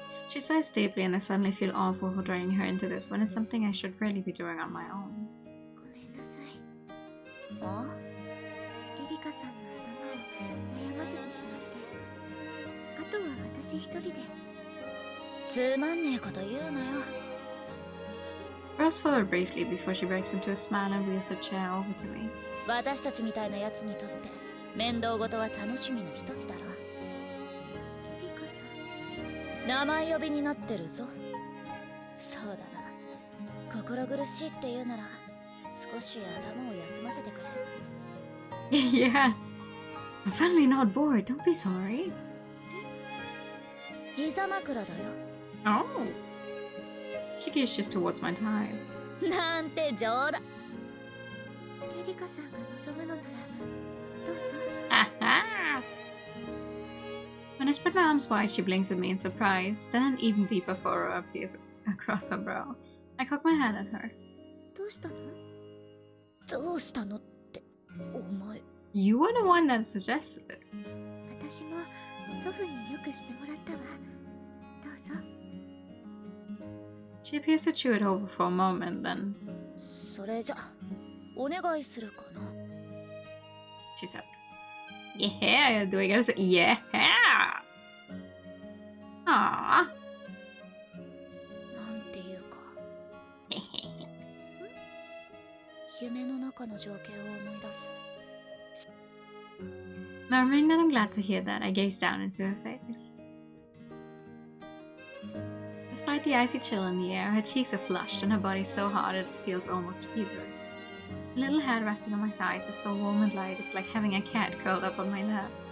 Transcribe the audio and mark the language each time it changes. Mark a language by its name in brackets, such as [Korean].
[English] She sighs deeply, and I suddenly feel awful for dragging her into this when it's something I should really be doing on my own. [Japanese] ごめんなさい。あ？エリカさんの頭を悩ませてしまって、あとは私一人で。つまんねえこと言うなよ。 Rose followed briefly before she breaks into a smile and wheels her chair over to me. 私たちみたいなやつにとって面倒事は楽しみの一つだろ。エリカさん。名前呼びになってるぞ。そうだな。心苦しいって言うなら少し頭を休ませてくれ。 [English] Yeah. I'm finally not bored. Don't be sorry. [Japanese] 膝枕だよ。 Oh. [English] She gestures towards my thighs. [Japanese] なんて冗談。エリカさんが望むのならどうぞ。 Aha! [English] When I spread my arms wide, she blinks at me in surprise. Then an even deeper furrow appears across her brow. I cock my head at her. [Japanese] どうしたの？どうしたのって、お前。 [English] You were the one that suggested it. [Japanese] 私も祖父によくしてもらったわ。どうぞ。 [English] She appears to chew it over for a moment, then [Japanese] それじゃ、お願いするかな。 [English] she says, Yeah, do I gotta say, yeah! Aww. [Japanese] なんていうか、夢の中の情景を思い出す。 [English] Murmuring that I'm glad to hear that, I gaze down into her face. Despite the icy chill in the air, her cheeks are flushed and her body so hot it feels almost feverish. Her little head resting on my thighs is so warm and light, it's like having a cat curled up on my lap.